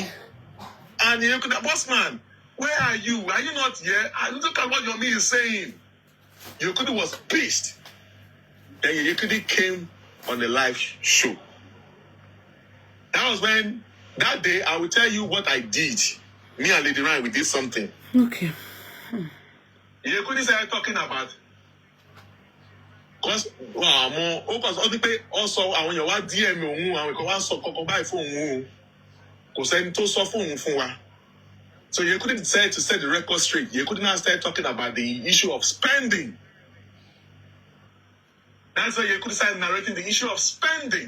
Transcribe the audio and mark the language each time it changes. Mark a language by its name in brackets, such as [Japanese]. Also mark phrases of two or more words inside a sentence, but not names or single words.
[English] And Yeye Kudi, Bossman, where are you? Are you not here? Look at what Yomi is saying. Yeye Kudi was pissed. Then Yeye Kudi came on the live show. That was when, that day, I will tell you what I did. Me and Lady Ryan, we did something. Okay. Yeye Kudi started talking about, because, also, I want your DM, and we can so buy phone. So Yeye Kudi decided to set the record straight. Yeye Kudi now started talking about the issue of spending. That's why Yeye Kudi started narrating the issue of spending.